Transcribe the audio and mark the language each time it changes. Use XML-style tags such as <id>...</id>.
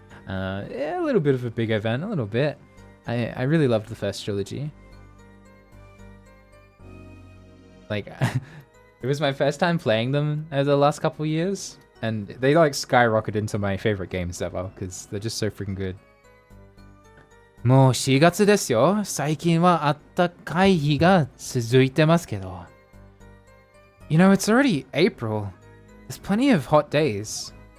<en>Yeah, a little bit of a big event, a little bit. I really loved the first trilogy. Like, it was my first time playing them over the last couple years, and they like skyrocketed into my favorite games ever, because they're just so freaking good.</en> <ja>もう4月ですよ。最近はあったかい日が続いてますけど。</ja> <en>You know, it's already April. There's plenty of hot days.</en>